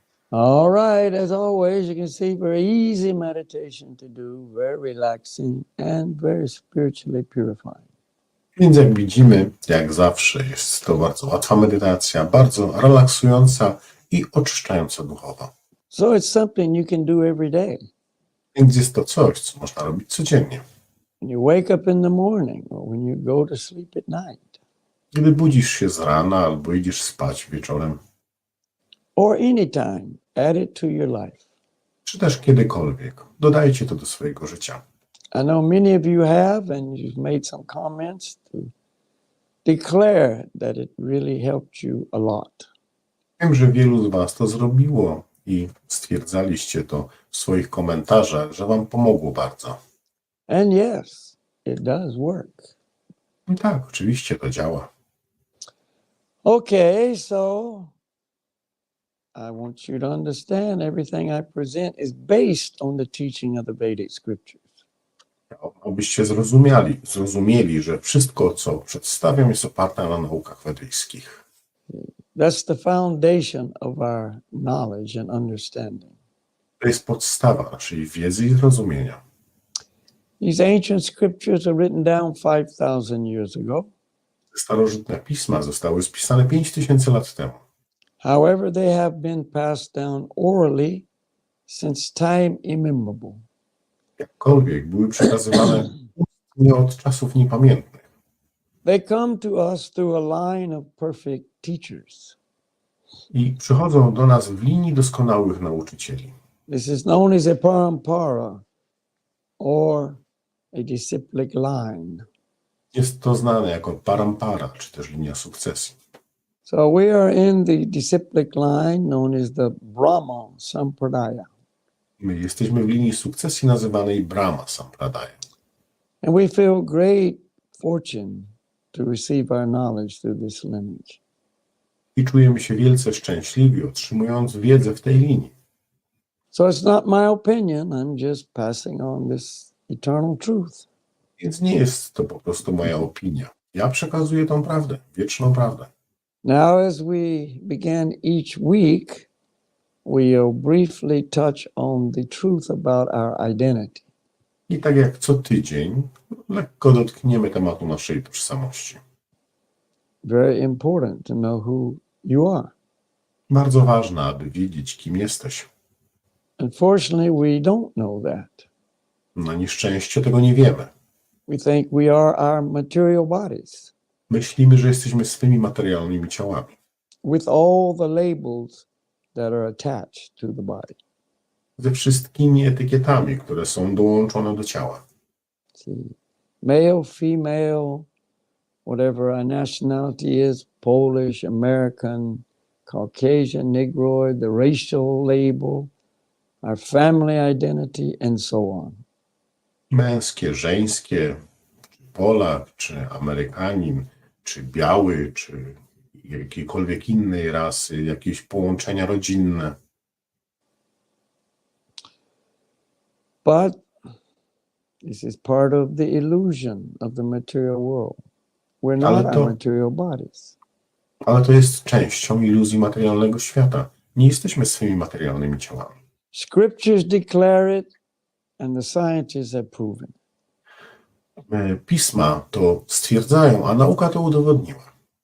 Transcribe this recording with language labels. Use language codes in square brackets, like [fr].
[en] All right, as always, you can see very easy meditation to do, very relaxing and very spiritually purifying. [pl] Więc jak widzimy, jak zawsze, jest to bardzo łatwa medytacja, bardzo relaksująca i oczyszczająca duchowo. [en] So it's something you can do every day. [pl] Więc jest to coś, co można robić codziennie. [en] When you wake up in the morning or when you go to sleep at night. [pl] Gdy budzisz się z rana albo idziesz spać wieczorem, [en] Or anytime, add it to your life. [pl] czy też kiedykolwiek, dodajcie to do swojego życia. [en] I know many of you have, and you've made some comments to declare that it really helped you a lot. [pl] Wiem, że wielu z Was to zrobiło i stwierdzaliście to w swoich komentarzach, że Wam pomogło bardzo. [en] And yes, it does work. [pl] I tak, oczywiście to działa. [en] Okay, so I want you to understand everything I present is based on the teaching of the Vedic scriptures. [pl] Abyście zrozumieli, że wszystko, co przedstawiam, jest oparte na naukach wedyjskich. [en] That's the foundation of our knowledge and understanding. [pl] To jest podstawa naszej wiedzy i zrozumienia. [en] These ancient scriptures are written down 5,000 years ago. [pl] Starożytne pisma zostały spisane 5000 lat temu. [en] However, they have been passed down orally since time immemorable. [pl] Jakkolwiek były przekazywane nie od czasów niepamiętnych. [en] They come to us through a line of perfect teachers. [pl] I przychodzą do nas w linii doskonałych nauczycieli. [en] This is known as a parampara or a disciplic line. [pl] Jest to znane jako parampara, czy też linia sukcesji. [en] So we are in the disciplic line known as the Brahma Sampradaya. [pl] My jesteśmy w linii sukcesji nazywanej Brahma Sampradaya. [en] And we feel great fortune to receive our knowledge through this lineage. [pl] I czujemy się wielce szczęśliwi, otrzymując wiedzę w tej linii. [en] So it's not my opinion, I'm just passing on this eternal truth. [pl] Więc nie jest to po prostu moja opinia. Ja przekazuję tą prawdę, wieczną prawdę. [en] Now, as we begin each week, we'll briefly touch on the truth about our identity. [pl] I tak jak co tydzień, lekko dotkniemy tematu naszej tożsamości. [en] Very important to know who you are. [pl] Bardzo ważne, aby wiedzieć, kim jesteś. [en] Unfortunately, we don't know that. [pl] Na nieszczęście tego nie wiemy. [en] We think we are our material bodies [pl] Myślimy, że jesteśmy swymi materialnymi ciałami. [en] with all the labels that are attached to the body. [pl] Ze wszystkimi etykietami, które są dołączone do ciała. [en] See, male, female, whatever our nationality is, Polish, American, Caucasian, Negroid, the racial label, our family identity, and so on. [pl] Męskie, żeńskie, czy Polak, czy Amerykanin, czy biały, czy jakiejkolwiek innej rasy, jakieś połączenia rodzinne. [en] But this is part of the illusion of the material world. We're not our material bodies. [pl] Ale to jest częścią iluzji materialnego świata. Nie jesteśmy swymi materialnymi ciałami. [en] Scriptures declare it, and the scientists have proven it. [pl] Pisma to stwierdzają, a nauka to udowodniła.